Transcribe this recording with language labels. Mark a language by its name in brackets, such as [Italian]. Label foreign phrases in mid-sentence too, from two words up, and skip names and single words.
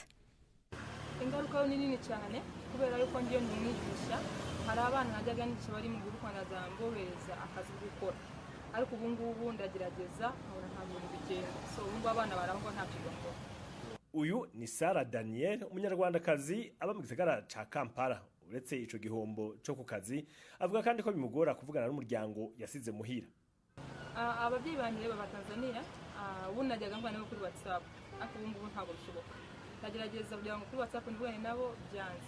[Kinyarwanda] Ingaruka ni nini cyane kubera yuko ngiyo nimwigisha hari abana najyaga n'iki bari mu gihugu Rwanda zambohereza akazi gukora, ariko ubu ngubu ndagerageza nkora ntabwo bigenda, so ubu abana barangwa nta kigombo. [Rundi] Uyu ni Sara Daniel, umunyarwandakazi aba mu gisagara ca Kampala. Uretse ico gihombo cyo ku kazi, avuga kandi ko bimugora kuvugana n'umuryango yasize muhira. [Kinyarwanda] Ababyeyi banje baba Tanzania, ubu najyaga ngwana kuri WhatsApp, ariko ubu ngubu ntabwo bishoboka. Ndagerageza kugira ngo kuri WhatsApp ndibone nabo byanze.